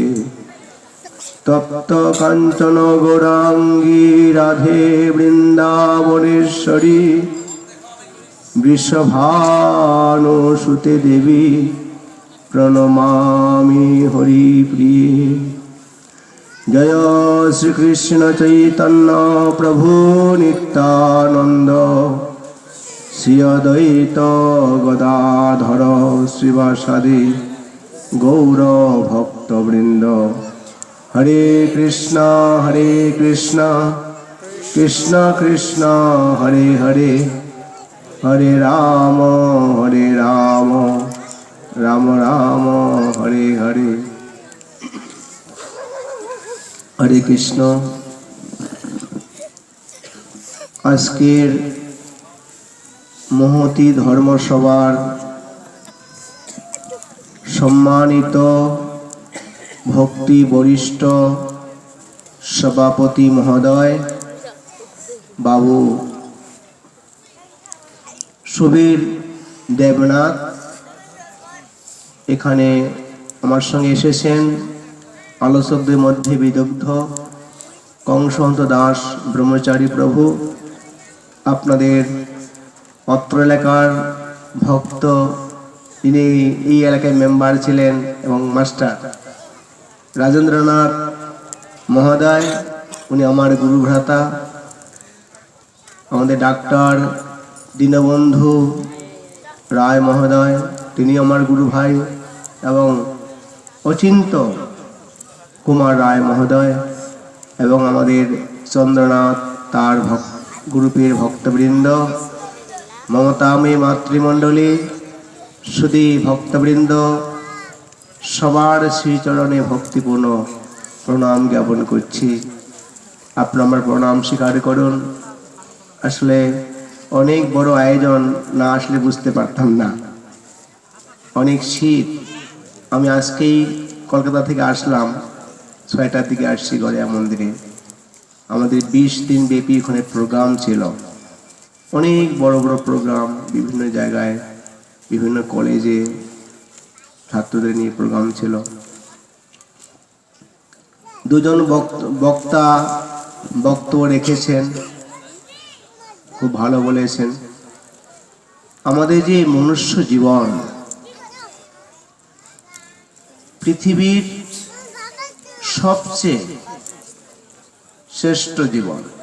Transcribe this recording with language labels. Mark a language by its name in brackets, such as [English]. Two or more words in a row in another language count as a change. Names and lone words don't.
[Sanskrit] तप्त कांचन गौरांगी राधे वृंदावनेश्वरी वृषभानुसुते देवी प्रणमामि हरिप्रिये। जय श्री कृष्ण चैतन्य प्रभु नित्यानंद श्री अद्वैत गदाधर श्रीवासादि गौर भक्तवृंद। हरे कृष्ण कृष्ण कृष्ण हरे हरे, हरे राम राम राम हरे हरे। हरे कृष्ण। [Bangla] আজকের মহতী ধর্মসভার সম্মানিত ভক্তি বরিষ্ঠ সভাপতি মহোদয় বাবু সুবীর দেবনাথ এখানে আমার সঙ্গে এসেছেন। আলোচকদের মধ্যে বিদগ্ধ কংসহন্ত দাস ব্রহ্মচারী প্রভু, আপনাদের অত্র এলাকার ভক্ত যিনি এই এলাকার মেম্বার ছিলেন এবং মাস্টার রাজেন্দ্রনাথ মহোদয়, উনি আমার গুরু ভ্রাতা। আমাদের ডাক্তার দীনবন্ধু রায় মহোদয়, তিনি আমার গুরু ভাই এবং অচিন্ত কুমার রায় মহোদয় এবং আমাদের চন্দ্রনাথ তার গ্রুপের ভক্তবৃন্দ, মমতাময়ী মাতৃমণ্ডলী সুধী ভক্তবৃন্দ সবার শ্রীচরণে ভক্তিপূর্ণ প্রণাম জ্ঞাপন করছি। আপনারা আমার প্রণাম স্বীকার করুন। আসলে অনেক বড় আয়োজন না আসলে বুঝতে পারতাম না, অনেক শীত। আমি আজকেই কলকাতা থেকে আসলাম, 6টার দিকে আসছি গড়িয়া মন্দিরে। আমাদের 20 দিন ব্যাপী এখানে প্রোগ্রাম ছিল, অনেক বড় বড় প্রোগ্রাম, বিভিন্ন জায়গায় বিভিন্ন কলেজে ছাত্রদের নিয়ে প্রোগ্রাম ছিল। দুজন বক্তা বক্তব্য রেখেছেন, খুব ভালো বলেছেন। আমাদের যে মনুষ্য জীবন পৃথিবীর সবচেয়ে শ্রেষ্ঠ জীবন।